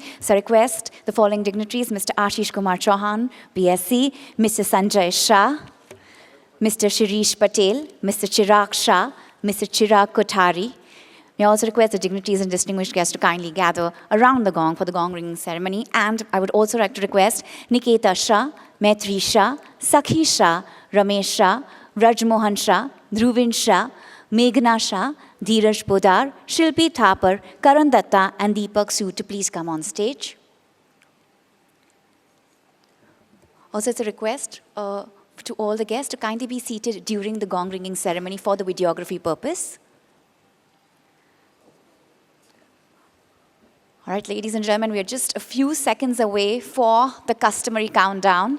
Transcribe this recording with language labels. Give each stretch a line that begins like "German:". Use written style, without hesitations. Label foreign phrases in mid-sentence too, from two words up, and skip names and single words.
English: So I request the following dignitaries, Mr. Ashish Kumar Chauhan, BSc, Mr. Sanjay Shah, Mr. Shirish Patel, Mr. Chirag Shah, Mr. Chirag Kothari. May I also request the dignitaries and distinguished guests to kindly gather around the gong for the gong ringing ceremony. And I would also like to request Niketa Shah, Maitri Shah, Sakhi Shah, Ramesh Shah, Rajmohan Shah, Dhruvin Shah, Meghna Shah, Dheeraj Podar, Shilpi Thapar, Karan Datta, and Deepak Sood to please come on stage. Also, it's a request to all the guests to kindly be seated during the gong ringing ceremony for the videography purpose. All right, ladies and gentlemen, we are just a few seconds away for the customary countdown.